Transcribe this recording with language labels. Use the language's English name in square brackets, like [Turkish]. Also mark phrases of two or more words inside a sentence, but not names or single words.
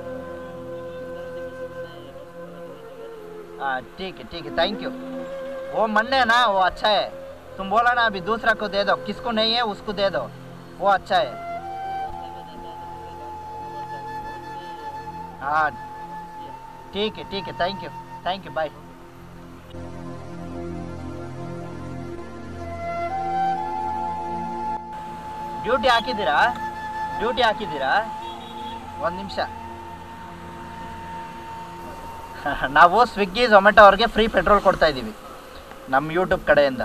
[Hindi] हाँ, ठीक है, [English] thank you. [Hindi] वो मन है ना, वो अच्छा है. तुम बोला ना अभी दूसरा को दे दो, किसको नहीं है उसको दे दो, वो अच्छा है. हाँ, ठीक है, [English] thank you, bye. [Kannada] ಡ್ಯೂಟಿ ಹಾಕಿದ್ದೀರಾ? ಒಂದು ನಿಮಿಷ. ನಾವು ಸ್ವಿಗ್ಗಿ ಝೊಮ್ಯಾಟೊ ಅವ್ರಿಗೆ [English] free petrol [Kannada] ಕೊಡ್ತಾ ಇದ್ದೀವಿ ನಮ್ಮ ಯೂಟ್ಯೂಬ್ ಕಡೆಯಿಂದ.